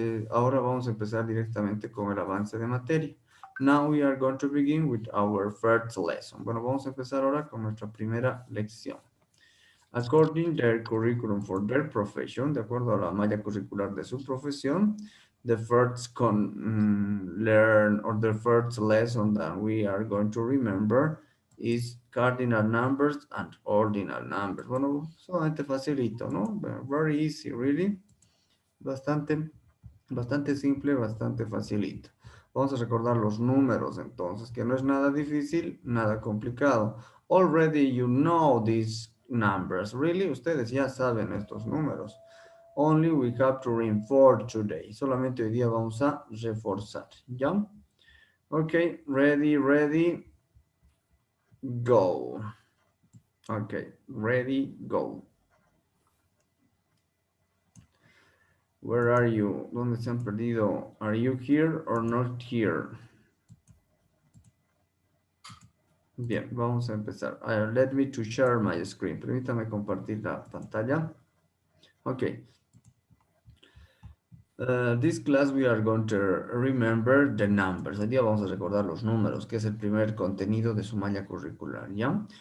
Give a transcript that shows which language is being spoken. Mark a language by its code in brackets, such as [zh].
[es] Ahora vamos a empezar directamente con el avance de materia. [en] Now we are going to begin with our first lesson. [es] Bueno, vamos a empezar ahora con nuestra primera lección. [en] According their curriculum for their profession, [es] de acuerdo a la malla curricular de su profesión, [en] the first learn or the first lesson that we are going to remember is cardinal numbers and ordinal numbers. [es] Bueno, solamente facilito, ¿no? [en] Very easy, really. [es] Bastante, bastante simple, bastante facilito. Vamos a recordar los números entonces, que no es nada difícil, nada complicado. [en] Already you know these numbers. Really, [es] ustedes ya saben estos números. [en] Only we have to reinforce today. [es] Solamente hoy día vamos a reforzar. [en] ¿Ya? Ok, ready, ready, go. Ok, ready, go. Where are you? [es] ¿Dónde se han perdido? [en] Are you here or not here? [es] Bien, vamos a empezar. [en] Let me to share my screen. [es] Permítame compartir la pantalla. [en] Okay. This class we are going to remember the numbers. [es] Hoy día vamos a recordar los números, que es el primer contenido de su malla curricular, ¿ya?